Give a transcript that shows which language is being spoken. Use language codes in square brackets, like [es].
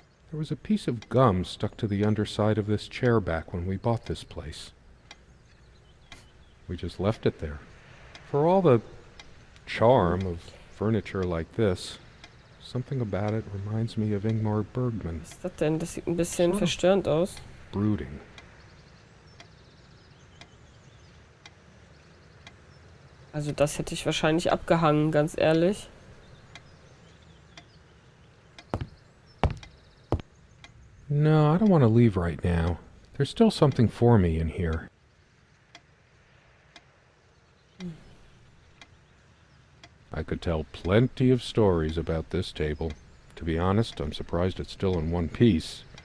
[en] There was a piece of gum stuck to the underside of this chair back when we bought this place. We just left it there. For all the charm of furniture like this, something about it reminds me of Ingmar Bergman. [de] Was ist das denn? Das sieht ein bisschen verstörend aus. [en] Brooding. [de] Also das hätte ich wahrscheinlich abgehangen, ganz ehrlich. [en] No, I don't want to leave right now. There's still something for me in here. I could tell plenty of stories about this table. To be honest, I'm surprised it's still in one piece.